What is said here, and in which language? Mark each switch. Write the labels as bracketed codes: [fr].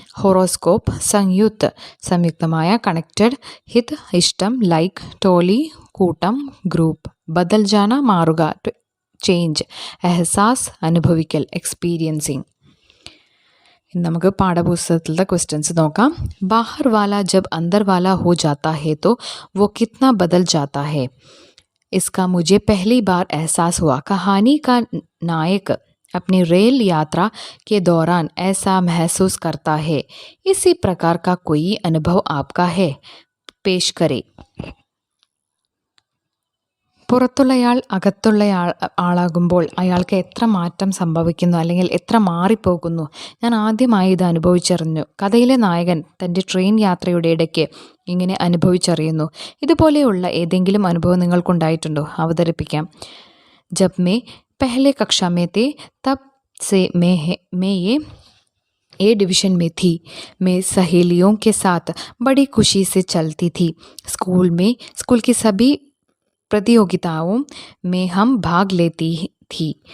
[ml] Horoscope സംയുക്ത് സംയുക്തമായ connected. ഹിത് ഇഷ്ടം like. ടോലി കൂട്ടം group. ബദൽ ജാന മാറുക [en] to change. [ml] എഹസാസ് അനുഭവിക്കൽ എക്സ്പീരിയൻസിങ്. ഇനി നമുക്ക് പാഠപുസ്തകത്തിലെ ക്വസ്റ്റ്യൻസ് നോക്കാം. [hi] ബാഹർ വാല ജബ് അന്തർ വാല ഹോ ജാता है तो वो कितना बदल जाता है, इसका मुझे पहली बार एहसास हुआ. कहानी का नायक अपनी रेल यात्रा के दौरान ऐसा महसूस करता है. इसी प्रकार का कोई अनुभव आपका है, पेश करें. [ml] പുറത്തുള്ളയാൾ ആളാകുമ്പോൾ അയാൾക്ക് എത്ര മാറ്റം സംഭവിക്കുന്നു അല്ലെങ്കിൽ എത്ര മാറിപ്പോകുന്നു. ഞാൻ ആദ്യമായി ഇത് അനുഭവിച്ചറിഞ്ഞു. കഥയിലെ നായകൻ തൻ്റെ ട്രെയിൻ യാത്രയുടെ ഇടയ്ക്ക് ഇങ്ങനെ അനുഭവിച്ചറിയുന്നു. ഇതുപോലെയുള്ള ഏതെങ്കിലും അനുഭവം നിങ്ങൾക്കുണ്ടായിട്ടുണ്ടോ? അവതരിപ്പിക്കാം. [hi] ജബ് മേ पहले कक्षा में थे तब से मैं ये डिवीज़न में थी. मैं सहेलियों के साथ बड़ी खुशी से चलती थी. स्कूल की सभी प्रतियोगिताओं में हम भाग लेती थी.